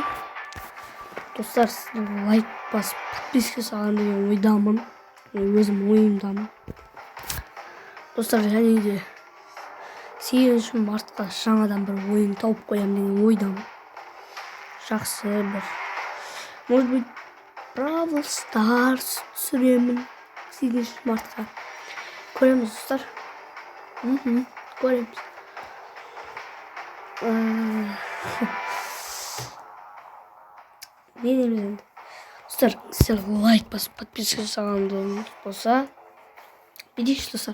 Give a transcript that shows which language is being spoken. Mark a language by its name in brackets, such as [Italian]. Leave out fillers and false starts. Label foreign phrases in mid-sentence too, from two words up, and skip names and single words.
[Kazakh] Достар, лайк басып подписка салған деген ойдамын. Өзім ойымдамын. Достар, және де 8 мартқа жаңадан бір ойын тауып қоямын деген ойдамын. Жақсы бір, [Russian] может быть, [Kazakh] Brawl Stars түсіремін 8 мартқа. Көреміз, достар. Көреміз. Не дейміз енді? Достар, сіздер лайк басып подписка салғанды болса, бедейші, достар.